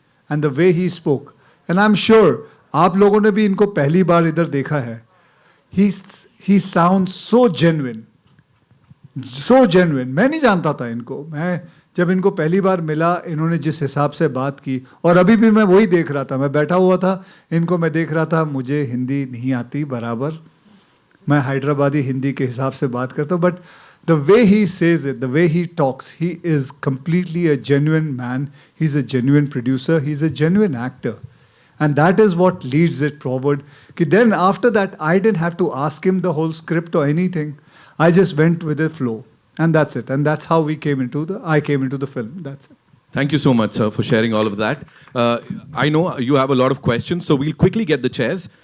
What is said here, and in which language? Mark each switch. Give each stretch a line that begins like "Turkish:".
English: And the way he spoke, and I'm sure
Hindi: आप लोगों ने भी इनको पहली बार इधर देखा है,
English: he sounds so genuine, so genuine.
Hindi: मैं नहीं जानता था इनको। मैं जब इनको पहली बार मिला, इन्होंने जिस हिसाब से बात की, और अभी भी मैं वही देख रहा था, मैं बैठा हुआ था, इनको मैं देख रहा था। मुझे हिंदी नहीं आती बराबर, मैं हैदराबादी हिंदी के हिसाब से बात करता हूँ,
English: But the way he says it, the way he talks, he is completely a genuine man. He's a genuine producer. He's a genuine actor. And that is what leads it forward. Then after that, I didn't have to ask him the whole script or anything. I just went with the flow. And that's it. And that's how I came into the film. That's it. Thank you so much, sir, for sharing all of that. I know you have a lot of questions, so we'll quickly get the chairs.